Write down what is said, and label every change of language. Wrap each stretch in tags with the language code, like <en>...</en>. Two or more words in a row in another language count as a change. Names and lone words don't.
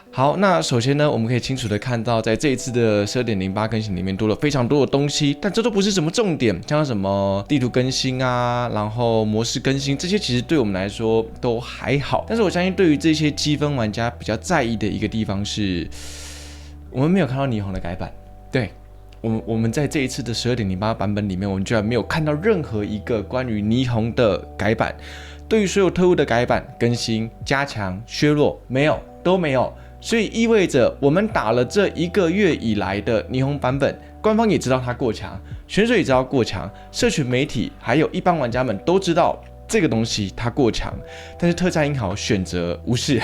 <zh>好，那首先呢，我们可以清楚的看到，在這一次的12.08更新裡面多了非常多的東西，但這都不是什麼重點，像什麼地圖更新啊，然後模式更新，這些其實對我們來說都還好。但是我相信對於這些積分玩家比較在意的一個地方是，我們沒有看到霓虹的改版。對，我們在這一次的12.08版本裡面，我們居然沒有看到任何一個關於霓虹的改版。對於所有特務的改版、更新、加強、削弱，都沒有。所以意味着我們打了這一個月以來的霓虹版本，官方也知道它過強，選手也知道過強，社群媒體還有一般玩家們都知道這個東西它過強，但是特戰英豪選擇無視。</zh>